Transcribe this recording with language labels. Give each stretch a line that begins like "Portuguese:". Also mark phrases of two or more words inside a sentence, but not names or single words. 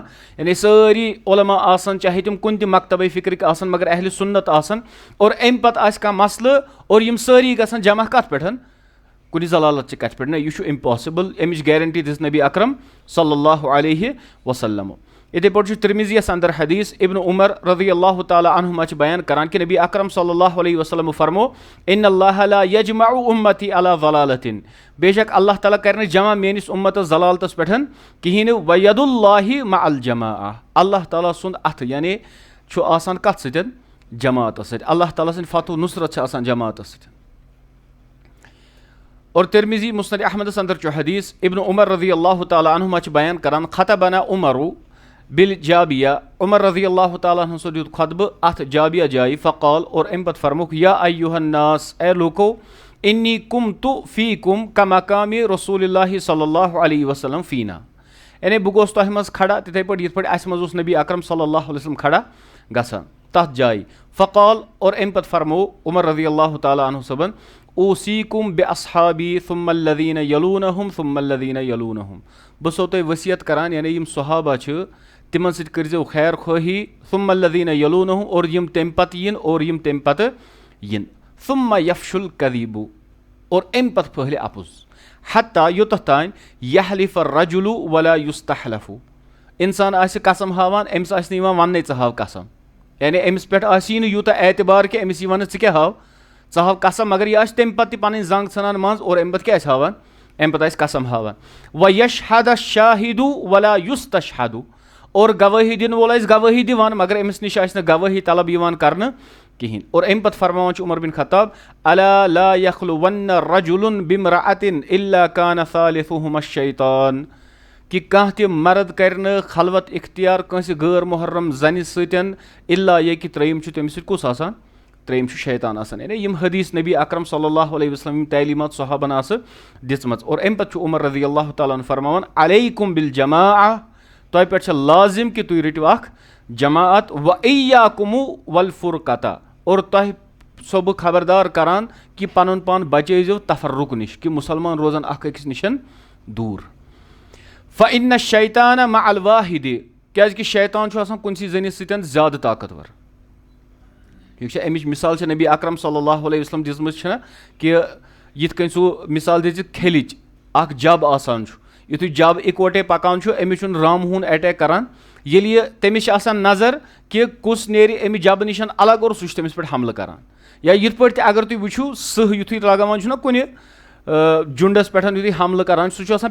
Kashmiri: یعنی سٲری علما آسن چاہے تِم کُنہِ تہِ مکتبے فکرٕکۍ آسن مگر اہلِ سُنت آسن, اور امہِ پتہٕ آسہِ کانٛہہ مسلہٕ اور یِم سٲری گژھن جمع کتھ پٮ۪ٹھ, کُنہِ ضلالت چہِ کتھِ پٮ۪ٹھ. نہ, یہِ چھُ امپاسبل. امِچ گیرنٹی دِژ نبی اکرم
Arabic: صلی اللہ علیہ وسلم.
Kashmiri: یِتھے پٲٹھۍ چھُ ترمذیَس انٛدر حدیٖث, ابن عمر
Arabic: رضی اللہ تعالیٰ عنہما
Kashmiri: چھِ بیان کران کہِ نبی اکرم
Arabic: صلی اللہ علیہ وسلم
Kashmiri: فرمو
Arabic: ان اللہ لا یجمع امتی علی ضلالۃ,
Kashmiri: بے شک اللہ تعالیٰ کرِ نہٕ جمع میٲنِس اُمتس ضلالتس پٮ۪ٹھ کِہینۍ نہٕ.
Arabic: وید اللہ مع الجماعہ,
Kashmiri: اللہ تعالیٰ سُنٛد اتھٕ یعنی چھُ آسان کتھ سۭتۍ, جماعتس سۭتۍ. اللہ تعالیٰ سٕنٛدِ فتح و نُصرت چھِ آسان جماعتس سۭتۍ. اور ترمذی مسند احمدس اندر چھُ حدیث ابن عمر
Arabic: رضی اللہ تعالیٰ عنہما
Kashmiri: چھِ بیان کران
Arabic: خطبنا عمرو بالجابیہ
Kashmiri: عمر
Arabic: رضی اللہ تعالیٰ عنہ
Kashmiri: سو دیُت خطبہ اتھ جابیہ جایہِ فقال اور امہِ پتہٕ فرموکھ
Arabic: یا ایُّہا الناس
Kashmiri: اے لوکو
Arabic: انی کمت فیکم کمقام رسول اللہ صلی اللہ علیہ وسلم فینا
Kashmiri: یعنی بہٕ گوس تۄہہِ منٛز کھڑا تِتھَے پٲٹھۍ یِتھ پٲٹھۍ اَسہِ منٛز اوس نبی اکرم
Arabic: صلی اللہ علیہ وسلم
Kashmiri: کھڑا گژھان تتھ جایہِ فقال اور امہِ پتہٕ فرمو عمر
Arabic: رضی اللہ تعالیٰ عنہ
Kashmiri: صٲبن
Arabic: اوصیکم باصحابی ثم الذین یلونہم ثم الذین یلونہم
Kashmiri: بہٕ چھُسو تۄہہِ وصیت کران یعنی یِم صحابہ چھِ تِمن سۭتۍ کٔرۍزیو خیر خواہی
Arabic: ثم الذین یلونہم
Kashmiri: اور یِم تمہِ پتہٕ یِن اور یِم تمہِ پتہٕ یِن
Arabic: ثم یفش الکذیب
Kashmiri: اور امہِ پتہٕ پھٔہلہِ اپُز حتیٰ یوٚتتھ تانۍ
Arabic: یحلف الرجل ولا یستحلف
Kashmiri: انسان آسہِ قسم ہاوان أمِس آسہِ نہٕ یِوان وننٕے ژٕ ہاو قسم یعنی أمِس پٮ۪ٹھ آسی نہٕ یوٗتاہ اعتبار کہِ أمِس یی وننہٕ ژٕ کیٛاہ ہاو ژٕ ہاو قسم مگر یہِ آسہِ تمہِ پتہٕ تہِ پنٕنۍ زنٛگ ژھٕنان منٛز اور امہِ پتہٕ کیٛاہ آسہِ ہاوان امہِ پتہٕ آسہِ قسم ہاوان
Arabic: ویشہد الشاہد ولا یستشہد
Kashmiri: اور گوٲہی دِنہٕ وول آسہِ گوٲہی دِوان مگر أمِس نِش آسہِ نہٕ گوٲہی طلب یِوان کرنہٕ کہیٖنۍ اور امہِ پتہٕ فرماوان چھُ عمر بن خطاب
Arabic: الا لا یخلون رجل بامرأة الا کان ثالثہما الشیطان
Kashmiri: کہ کانٛہہ تہِ مرد کرِ نہٕ خلوت اختیار کٲنٛسہِ غٲر محرم زنہِ سۭتۍ الا یہِ کہِ ترٛیِم چھُ تٔمِس سۭتۍ کُس آسان ترٛیِم چھُ شیطان آسان یعنی یِم حدیث نبی اکرم
Arabic: صلی اللہ علیہ وسلم
Kashmiri: یِم تعلیٖمات صحابن آسہٕ دِژمٕژ اور امہِ پتہٕ چھُ عمر
Arabic: رضی اللہ تعالیٰ عنہ
Kashmiri: فرماوان
Arabic: علیکم بالجماعہ
Kashmiri: تۄہہِ پٮ۪ٹھ چھےٚ لازم کہِ تُہۍ رٔٹِو اکھ جماعت
Arabic: وایاکم والفرقۃ
Kashmiri: اور تۄہہِ چھُسو بہٕ خبردار کران کہِ پنُن پان بچٲیزیو تفرق نِش کہِ مُسلمان روزن اکھ أکِس نِش دوٗر
Arabic: فإن الشیطان مع الواحد
Kashmiri: کیازِ کہِ شیطان چھُ آسان کُنسی زٔنِس سۭتۍ زیادٕ طاقتور ٹھیٖک چھا امِچ مثال چھِ نبی اکرم
Arabic: صلی اللہ علیہ وسلم
Kashmiri: دِژمٕژ چھِنہ کہِ یِتھ کٔنۍ سُہ مثال دِژِ کھیلِچ اکھ جب آسان چھُ یُتھُے جب اِکوٹے پکان چھُ أمِس چھُنہٕ رامہوٗن اٹیک کران ییٚلہِ یہِ تٔمِس چھِ آسان نظر کہِ کُس نیرِ امہِ جبہٕ نِش الگ اور سُہ چھُ تٔمِس پٮ۪ٹھ حملہٕ کران یا یِتھ پٲٹھۍ تہِ اگر تُہۍ وٕچھِو سٕہہ یُتھُے لگاوان چھُنہ کُنہِ جُنڈس پٮ۪ٹھ یُتھُے حملہٕ کران سُہ چھُ آسان